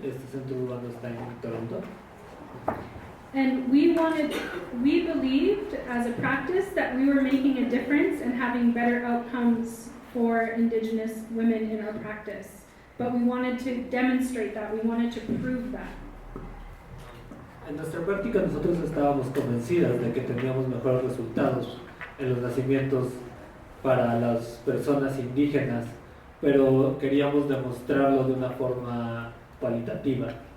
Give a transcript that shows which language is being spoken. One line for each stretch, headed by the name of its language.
Spanish: Este centro urbano está en Toronto.
English: And we believed as a practice that we were making a difference and having better outcomes for indigenous women in our practice. But we wanted to demonstrate that, we wanted to prove that.
Spanish: En nuestra práctica nosotros estábamos convencidas de que teníamos mejores resultados en los nacimientos para las personas indígenas, pero queríamos demostrarlo de una forma cuantitativa.